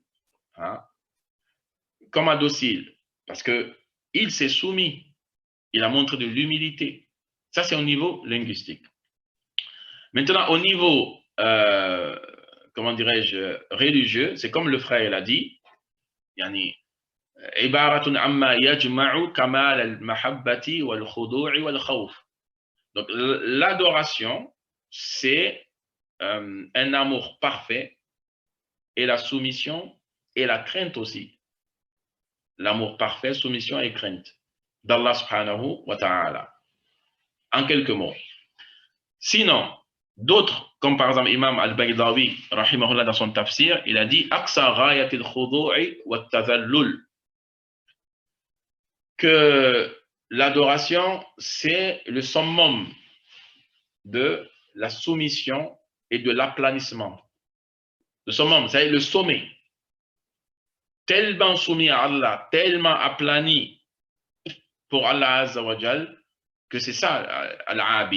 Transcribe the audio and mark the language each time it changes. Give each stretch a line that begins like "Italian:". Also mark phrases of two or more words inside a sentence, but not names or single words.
French: Hein? Comment docile? Parce qu'il s'est soumis. Il a montré de l'humilité. Ça, c'est au niveau linguistique. Maintenant, au niveau, comment dirais-je, religieux, c'est comme le frère l'a dit,
Arabic: يعني عبارة عما يجمع كمال المحبة والخضوع والخوف.
French: Donc, l'adoration, c'est un amour parfait et la soumission et la crainte aussi. L'amour parfait, soumission et crainte d'Allah
Arabic: سبحانه وتعالى.
French: En quelques mots. Sinon, d'autres, comme par exemple Imam al-Baydawi, rahimahullah, dans son tafsir, il a dit
Arabic: أقصى غاية الخضوع والتذلل,
French: que l'adoration, c'est le summum de la soumission et de l'aplanissement. Le summum, c'est le sommet. Tellement soumis à Allah, tellement aplani pour
Arabic: الله عز وجل,
French: que c'est ça, al-abid.